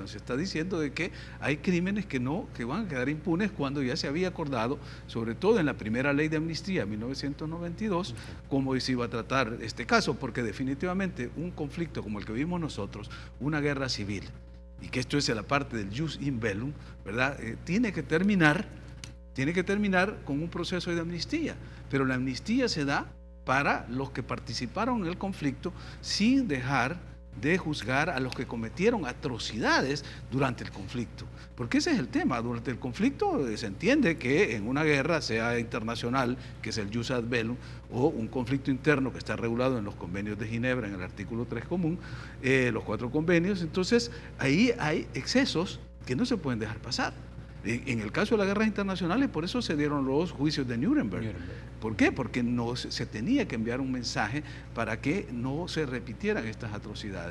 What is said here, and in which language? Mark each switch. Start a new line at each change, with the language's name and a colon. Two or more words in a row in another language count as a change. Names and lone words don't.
Spanish: Se está diciendo de que hay crímenes que van a quedar impunes, cuando ya se había acordado, sobre todo en la primera ley de amnistía, 1992, cómo se iba a tratar este caso, porque definitivamente un conflicto como el que vimos nosotros, una guerra civil, y que esto es la parte del
Latin: jus in bellum,
Spanish: ¿verdad? Tiene que terminar con un proceso de amnistía, pero la amnistía se da para los que participaron en el conflicto, sin dejar de juzgar a los que cometieron atrocidades durante el conflicto. Porque ese es el tema. Durante el conflicto se entiende que en una guerra, sea internacional, que es el
Latin: jus ad bellum,
Spanish: o un conflicto interno que está regulado en los convenios de Ginebra, en el artículo 3 común, los 4 convenios, entonces ahí hay excesos que no se pueden dejar pasar. En el caso de las guerras internacionales, por eso se dieron los juicios de Nuremberg. ¿Por qué? Porque no se tenía que enviar un mensaje para que no se repitieran estas atrocidades.